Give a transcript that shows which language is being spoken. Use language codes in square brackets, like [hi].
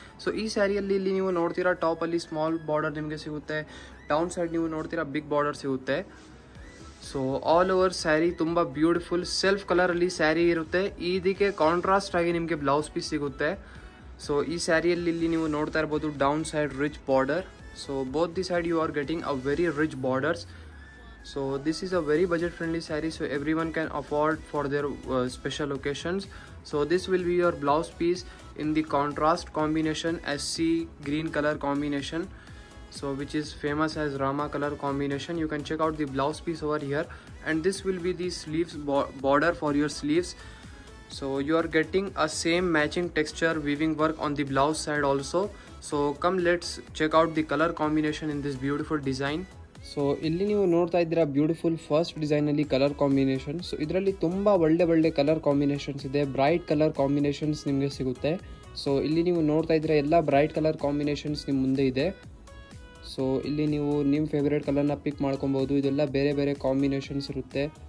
[kn] So ಈ ಸ್ಯಾರಿಯಲ್ಲಿ ಇಲ್ಲಿ ನೀವು ನೋಡ್ತೀರಾ ಟಾಪಲ್ಲಿ ಸ್ಮಾಲ್ ಬಾರ್ಡರ್ ನಿಮಗೆ ಸಿಗುತ್ತೆ, ಡೌನ್ ಸೈಡ್ ನೀವು ನೋಡ್ತೀರಾ ಬಿಗ್ ಬಾರ್ಡರ್ ಸಿಗುತ್ತೆ. ಸೊ ಆಲ್ ಓವರ್ ಸ್ಯಾರಿ ತುಂಬ ಬ್ಯೂಟಿಫುಲ್ ಸೆಲ್ಫ್ ಕಲರಲ್ಲಿ ಸ್ಯಾರಿ ಇರುತ್ತೆ. ಇದಕ್ಕೆ ಕಾಂಟ್ರಾಸ್ಟ್ ಆಗಿ ನಿಮಗೆ ಬ್ಲೌಸ್ ಪೀಸ್ ಸಿಗುತ್ತೆ. ಸೊ ಈ ಸ್ಯಾರಿಯಲ್ಲಿ ಇಲ್ಲಿ ನೀವು ನೋಡ್ತಾ ಇರ್ಬೋದು down side rich border. [en] So both the side you are getting a very rich borders. So this is a very budget friendly saree, so everyone can afford for their special occasions. So this will be your blouse piece in the contrast combination as sea green color combination, so which is famous as Rama color combination. You can check out the blouse piece over here, and this will be the sleeves border for your sleeves. So you are getting a same matching texture weaving work on the blouse side also. So come let's check out the color combination in this beautiful design. [kn] So ಇಲ್ಲಿ ನೀವು ನೋಡ್ತಾ ಇದ್ದೀರಾ beautiful first design ಅಲ್ಲಿ colour combination. So ಇದರಲ್ಲಿ ತುಂಬಾ ಒಳ್ಳೆ colour combinations ಇದೆ, bright colour combinations ನಿಮಗೆ ಸಿಗುತ್ತೆ. ಸೊ ಇಲ್ಲಿ ನೀವು ನೋಡ್ತಾ ಇದ್ದೀರಾ ಎಲ್ಲ ಬ್ರೈಟ್ ಕಲರ್ ಕಾಂಬಿನೇಷನ್ಸ್ ನಿಮ್ಮ ಮುಂದೆ ಇದೆ. ಸೊ ಇಲ್ಲಿ ನೀವು ನಿಮ್ಮ ಫೇವ್ರೇಟ್ ಕಲರ್ನ ಪಿಕ್ ಮಾಡ್ಕೊಬಹುದು. ಇದೆಲ್ಲ ಬೇರೆ ಕಾಂಬಿನೇಷನ್ಸ್ ಇರುತ್ತೆ.